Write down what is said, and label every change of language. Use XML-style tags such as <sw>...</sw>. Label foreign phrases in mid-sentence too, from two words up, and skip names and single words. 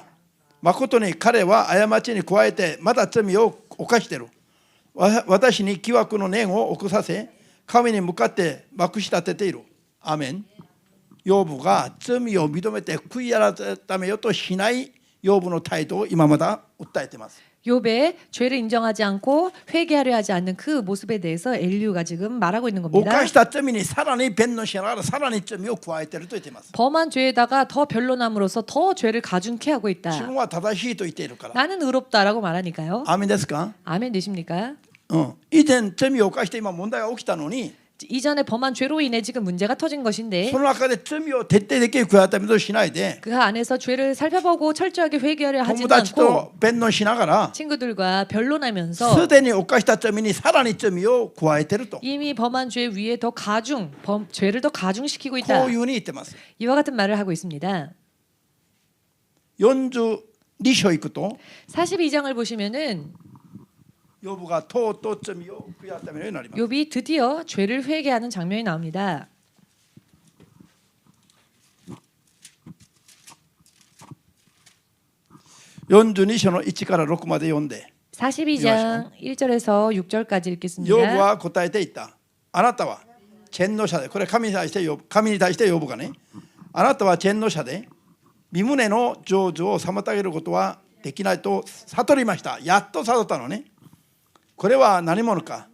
<ja>誠に彼は過ちに加えてまだ罪を犯している。私に疑惑の念を起こさせ、神に向かってまくし立てている。アーメン。ヨブが罪を認めて悔い改めようとしないヨブの態度を今まだ訴えています。</ja> <ko>욥의 죄를 인정하지 않고 회개하려 하지 않는 그 모습에 대해서 엘리후가 지금 말하고 있는 겁니다.</ko> <ja>犯した罪にさらに弁論しながらさらに罪を加えていると言っています。</ja> <ko>범한 죄에다가 더 변론함으로써 더 죄를 가중케 하고</ko> <ja>自</ja> <ko>있다.</ko> <ja>分は正しいと言っているから。</ja> <ko>나는 의롭다라고 말하니까요.</ko> <ja>アーメンですか。</ja> <ko>아멘 되십니까?</ko> <ja>以前罪を犯して今問題が起きたのに、</ja> <ko>이전에 범한 죄로 인해 지금 문제가 터진 것인데</ko> <ja>その中で罪を徹底的に悔い改めとしないで、</ja> <ko>그 안에서 죄를 살펴보고 철저하게 회개하려</ko> <ja>友</ja> <ko>하지는</ko> <ja>達</ja> <ko>않고</ko> <ja>と弁論しながら</ja> <ko>친구들과 변론하면서</ko> <ja>すでに犯した罪にさらに罪を加えていると、</ja> <ko>이미 범한 죄 위에 더 죄를 더 가중시키고</ko> <ja>こ</ja> <ko>있다.</ko> <ja>ういうふうに言ってます。</ja> <ko>이와 같은 말을 하고 있습니다.</ko> <ja>42 章行くと</ja> <ko>42장을 보시면은</ko> <ja>ヨブがとうとう罪を悔い改めるようになります。</ja> <ko>욥이 드디어 죄를 회개하는 장면이 나옵니다.</ko> <ja>42 章の1から6まで読んで、</ja> <ko>42장 1절에서 6절까지</ko> <ja>ヨブ</ja> <ko>읽겠습니다.</ko> <ja>は答えていった。あなたは全能者で、これ神に対してヨブがね、あなたは全能者で身胸の成就を妨げることはできないと悟りました。やっと悟ったのね。これは何者か。</ja>